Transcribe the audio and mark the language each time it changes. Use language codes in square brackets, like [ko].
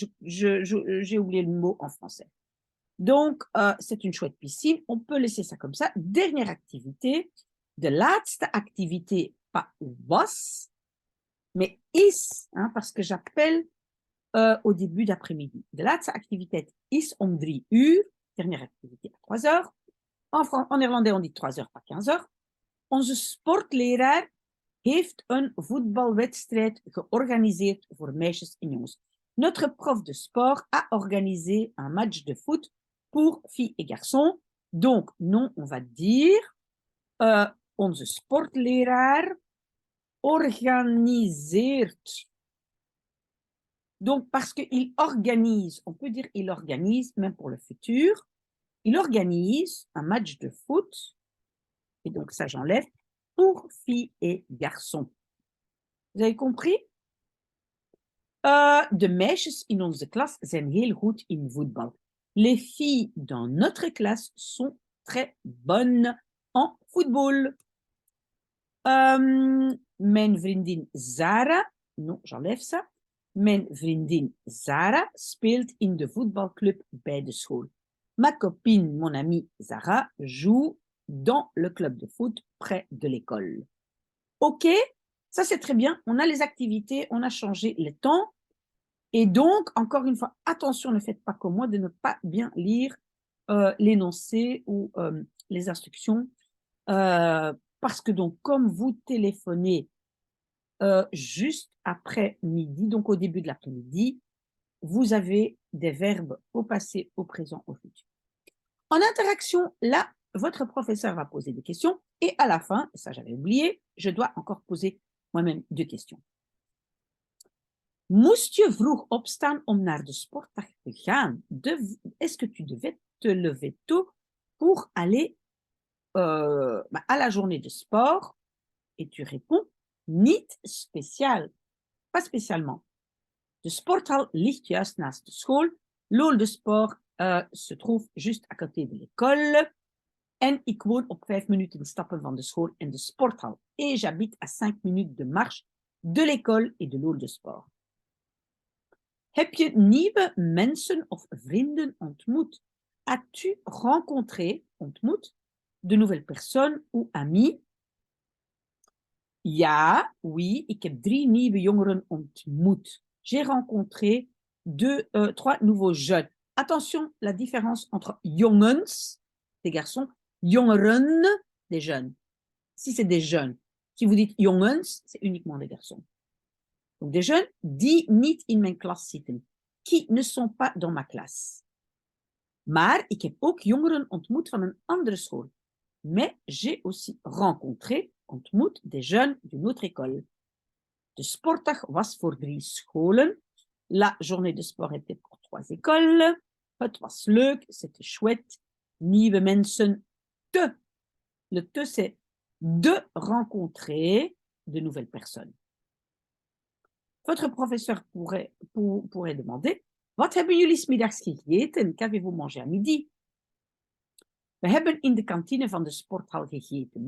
[fr] J'ai oublié le mot en français. Donc, c'est une chouette piscine. On peut laisser ça comme ça. Dernière activité. [nl] De laatste [fr] activité, pas was, mais is, hein, parce que j'appelle au début d'après-midi. [nl] De laatste activiteit is om 3 uur. [fr] Dernière activité à 3 heures. En néerlandais, on dit 3 heures, pas 15 heures. [nl] Onze sportleraar heeft een voetbalwedstrijd georganiseerd voor meisjes en jongens. [fr] Notre prof de sport a organisé un match de foot pour filles et garçons. Donc, non, on va dire [nl] onze sportleraar organiseert. [fr] Donc, parce qu'il organise, on peut dire il organise, même pour le futur, il organise un match de foot, et donc ça j'enlève, pour filles et garçons. Vous avez compris? [nl] De meisjes in onze klas zijn heel goed in voetbal. [fr] Les filles dans notre classe sont très bonnes en football. [nl] Mijn vriendin Zara, [fr] non, j'enlève ça. [nl] Mijn vriendin Zara speelt in de voetbalclub bij de school. [fr] Ma copine, mon amie Zara, joue dans le club de foot près de l'école. OK, ça c'est très bien. On a les activités, on a changé les temps. Et donc, encore une fois, attention, ne faites pas comme moi de ne pas bien lire l'énoncé ou les instructions. Parce que donc, comme vous téléphonez juste après midi, donc au début de l'après-midi, vous avez des verbes au passé, au présent, au futur. En interaction, là, votre professeur va poser des questions et à la fin, ça j'avais oublié, je dois encore poser moi-même 2 questions. [nl] Moest je vroeg opstaan om naar de sportdag te gaan? [fr] Est-ce que tu devais te lever tôt pour aller à la journée de sport? Et tu réponds, [nl] niet speciaal, [fr] pas spécialement. [nl] De sporthal ligt juist naast de school. [fr] L'hall de sport se trouve juste à côté de l'école. [nl] En ik woon op 5 minuten stappen van de school en de sporthal. [fr] Et j'habite à 5 minutes de marche de l'école et de l'hall de sport. [nl] Heb je nieuwe mensen of vrienden ontmoet? [fr] As-tu rencontré, ontmoet, de nouvelles personnes ou amis? [nl] Ja, oui, ik heb 3 nieuwe jongeren ontmoet. [fr] J'ai rencontré 3 nouveaux jeunes. Attention, la différence entre jongens, des garçons, jongeren, des jeunes. Si c'est des jeunes. Si vous dites jongens, c'est uniquement des garçons. Donc des jeunes [nl] die niet in mijn klas zitten, [fr] qui ne sont pas dans ma classe. [nl] Maar ik heb ook jongeren ontmoet van een andere school. [fr] Mais j'ai aussi rencontré, ontmoet, des jeunes d'une autre école. [nl] De sportdag was voor 3 scholen. [fr] La journée de sport était pour 3 écoles. [nl] Het was leuk, [fr] c'était chouette. [nl] Nieuwe mensen, [fr] te. Le te, c'est de rencontrer de nouvelles personnes. Votre professeur pourrait demander, [nl] wat hebben jullie 's middags gegeten? [fr] Qu'avez-vous mangé à midi? [nl] We hebben in de kantine van de sporthal gegeten.